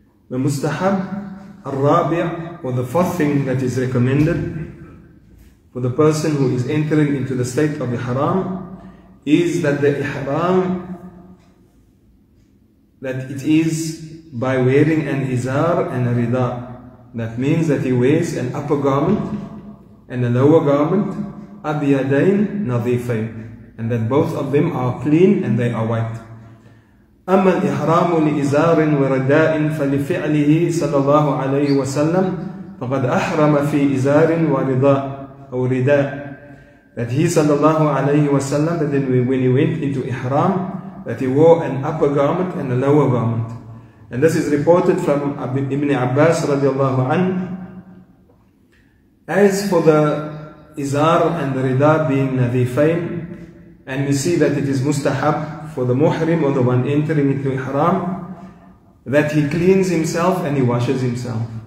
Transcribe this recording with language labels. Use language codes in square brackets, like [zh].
[en] The [ar] mustahab al-rabi', [en] or the fourth thing that is recommended for the person who is entering into the state of ihram is that the ihram, that it is by wearing an izar and a rida. That means that he wears an upper garment and a lower garment, [ar] abyadain nadhifain, [en] and that both of them are clean and they are white. [ar] أما الإحرام لإزار ورداء فلفعله صلى الله عليه وسلم فقد أحرم في إزار ورداء أو رداء. [en] That he sallallahu alayhi wasallam, that then when he went into ihram, that he wore an upper garment and a lower garment. And this is reported from Ibn Abbas radiallahu anhu. As for the izar and the rida being nadhifain, and we see that it is mustahab for the muhrim, or the one entering into ihram, that he cleans himself and he washes himself.